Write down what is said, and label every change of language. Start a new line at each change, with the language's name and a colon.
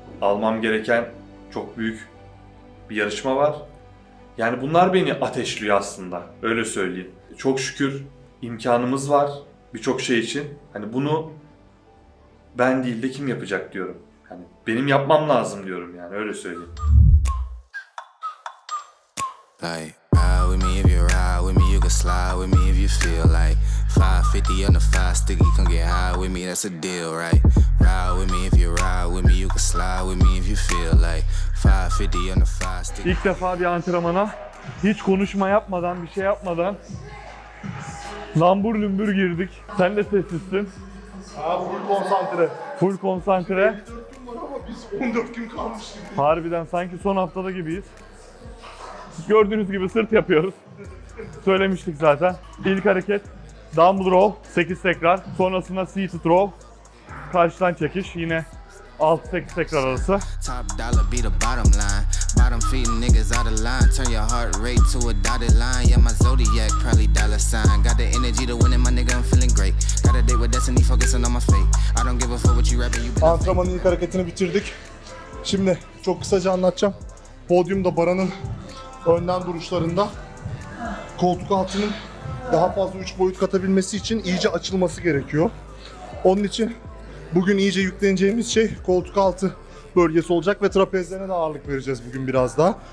Turkish: Almam gereken çok büyük bir yarışma var. Yani bunlar beni ateşliyor aslında. Öyle söyleyeyim. Çok şükür imkanımız var birçok şey için. Hani bunu ben değil de kim yapacak diyorum. Hani benim yapmam lazım diyorum yani öyle söyleyeyim.
English: Like, ride with me if you ride with me, you can slide with me if you feel like 550 on the 5 sticky, come get high with me, that's a deal, right? Ride with me if you ride with me, you can slide with me if you feel like 550 on the 5 sticky.
Turkish: İlk defa bir antrenmana Hiç konuşma yapmadan, bir şey yapmadan lambur lumbur girdik. Sen de sessizsin. Full konsantre. Full konsantre. 4 gün var ama biz 14 gün kalmış gibi. Harbiden sanki son haftada gibiyiz. Gördüğünüz gibi sırt yapıyoruz. Söylemiştik zaten. İlk hareket dumbbell row 8 tekrar. Sonrasında seated row. Karşıdan çekiş yine 6-8 tekrar arası.
English: Top dollar be the bottom line. Bottom feeding niggas out of line. Turn your heart rate to a dotted line. Yeah, my zodiac probably dollar sign. Got the energy to win it, my nigga, I'm feeling great. Got a date with destiny, focusing on my fate. I don't give a fuck what you rapping, you been.
Turkish: Antrenmanın ilk hareketini bitirdik. Şimdi çok kısaca anlatacağım. Podyumda Baran'ın önden duruşlarında koltuk altının daha fazla 3 boyut katabilmesi için iyice açılması gerekiyor. Onun için bugün iyice yükleneceğimiz şey koltuk altı bölgesi olacak ve trapezlerine de ağırlık vereceğiz bugün biraz daha.